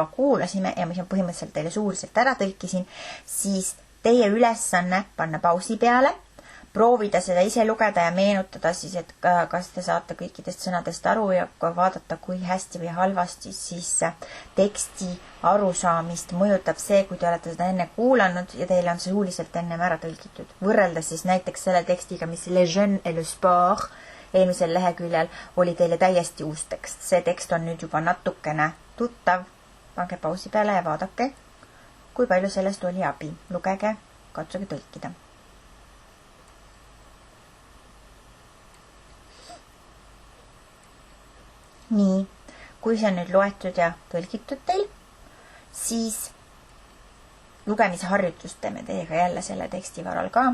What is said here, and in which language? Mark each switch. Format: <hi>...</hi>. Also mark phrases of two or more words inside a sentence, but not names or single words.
<et>kuulasime ja mis on põhimõtteliselt teile suuliselt ära tõlkisin, siis teie ülesanne panna pausi peale, proovida seda ise lugeda ja meenutada siis, et kas te saate kõikidest sõnadest aru ja vaadata, kui hästi või halvasti siis teksti arusaamist mõjutab see, kui te olete seda enne kuulanud ja teile on see suuliselt ennem ära tõlgitud. Võrreldes siis näiteks selle tekstiga, mis Les jeunes et le sport eelmisel leheküljel oli teile täiesti uus tekst. See tekst on nüüd juba natukene tuttav. Pange pausi peale ja vaadake, kui palju sellest oli abi. Lugege, katsuge tõlkida. Nii, kui see on nüüd loetud ja tõlgitud teil, siis lugemise harjutust teeme teiega jälle selle teksti varal ka.</et>